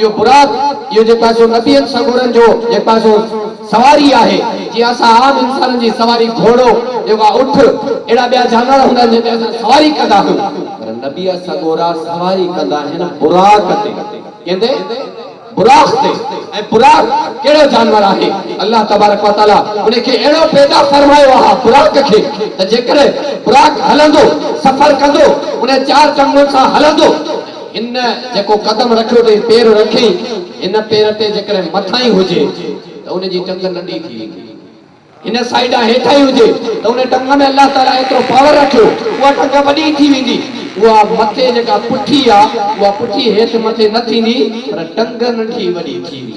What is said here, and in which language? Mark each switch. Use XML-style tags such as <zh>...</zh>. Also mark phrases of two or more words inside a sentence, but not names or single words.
<sd>इहो बुराक इहो जेका सो नबियन सगोरन जो जेका सो सवारी आहे जीअं असां आम इंसाननि जी सवारी घोड़ो जेका उठ अहिड़ा ॿिया जानवर हूंदा आहिनि जंहिंते असां सवारी कंदा आहियूं पर नबी सगोरा सवारी कंदा आहिनि बुराक ते, कंहिंते बुराक ते। ऐं बुराक कहिड़ो जानवर आहे अल्लाह तबारक व तआला उन खे अहिड़ो पैदा फरमायो आहे बुराक खे त जेकर बुराक हलंदो सफ़र कंदो उन 4 टंगुनि सां हलंदो, इन जेको कदम रखियो अथई पेर रखी इन पेर ते जेकर मथां ई हुजे त उन जी टंग नंढी थी वेंदी, इन साइड हेठां ई हुजे त उन टंग में अल्लाह ताला एतिरो पावर रखियो उहा टंग वॾी थी वेंदी, उहा मथे जेका पुठी आहे उहा पुठी हेठि मथे न थींदी पर टंग नंढी वॾी थी वेंदी।</sd>